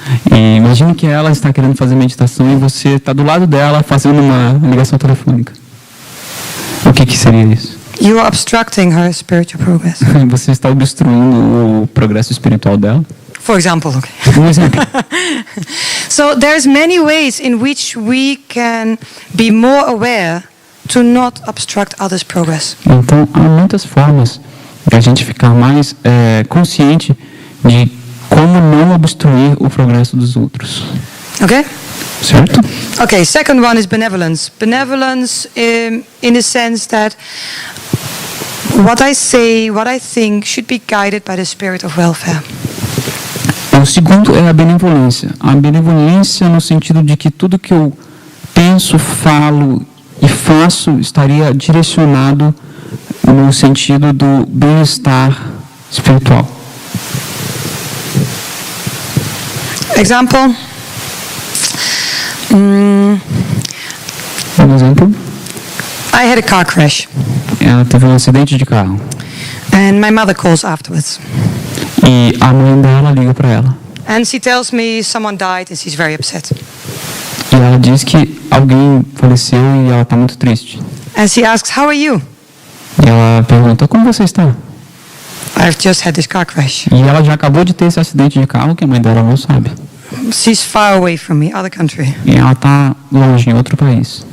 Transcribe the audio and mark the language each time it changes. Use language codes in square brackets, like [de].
[pt] E imagine que ela está querendo fazer meditação e você está do lado dela fazendo uma ligação telefônica. O que seria isso? [en] You are obstructing her spiritual progress. [pt] Você está obstruindo o progresso espiritual dela. [en] For example, okay. [pt] Um exemplo. [en] So there's many ways in which we can be more aware to not obstruct others' progress. [pt] Então, há muitas formas de a gente ficar mais consciente de como não obstruir o progresso dos outros. [en] Okay? [pt] Certo? [en] Okay, second one is benevolence. Benevolence in the sense that what I say, what I think should be guided by the spirit of welfare. [pt] O segundo é a benevolência. A benevolência no sentido de que tudo que eu penso, falo e faço estaria direcionado no sentido do bem-estar espiritual. [en] Example. [pt] Um exemplo? [en] I had a car crash [pt] Ela teve um acidente de carro [en] and my mother calls afterwards. [pt] e a mãe dela liga para ela [en] And she tells me someone died and she's very upset. [pt] e ela diz que alguém faleceu e ela está muito triste. [en] And she asks, how are you? [pt] E ela pergunta, como você está? [en] I've just had this car crash. [pt] E ela já acabou de ter esse acidente de carro que a mãe dela não sabe. [en] She's far away from me, other country. [pt] E ela está longe, em outro país.